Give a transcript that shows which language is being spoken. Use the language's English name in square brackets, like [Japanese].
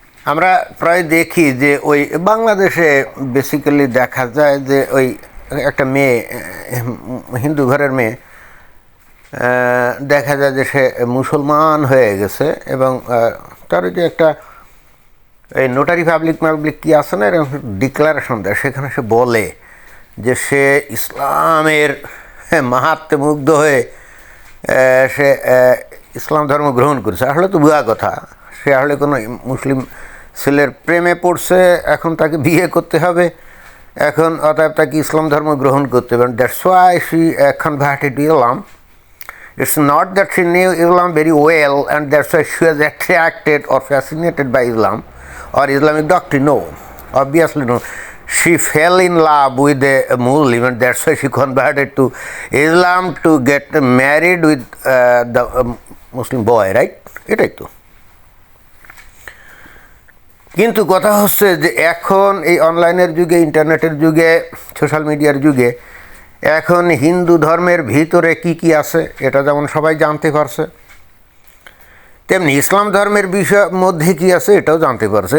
[Bangla] আমরা প্রায় দেখি যে ওই বাংলাদেশে বেসিক্যালি দেখা যায় যে ওই একটা মেয়ে, হিন্দু ঘরের মেয়ে, দেখা যায় যে সে মুসলমান হয়ে গেছে এবং তার যে একটা এই নোটারি পাবলিক কী আছে না, এরকম ডিক্লারেশন দেয়, সেখানে সে বলে যে সে ইসলামের মাহাত্ম্যে মুগ্ধ হয়ে সে ইসলাম ধর্ম গ্রহণ করেছে। আসলে তো ভুয়া কথা। সে আসলে কোনো মুসলিম ছেলের প্রেমে পড়ছে, এখন তাকে বিয়ে করতে হবে, এখন অতএব তাকে ইসলাম ধর্ম গ্রহণ করতে হবে। [English] That's why she converted to Islam. It's not that she knew Islam very well and that's why she was attracted or fascinated by Islam or Islamic doctrine. No, obviously no. She fell in love with a Muslim and that's why she converted to Islam to get married with the Muslim boy, right? [Bangla] এটাই তো। কিন্তু কথা হচ্ছে যে এখন এই অনলাইনের যুগে, ইন্টারনেটের যুগে, সোশ্যাল মিডিয়ার যুগে এখন হিন্দু ধর্মের ভিতরে কি আছে এটা যেমন সবাই জানতে পারছে, তেমনি ইসলাম ধর্মের মধ্যে কী আছে এটাও জানতে পারছে।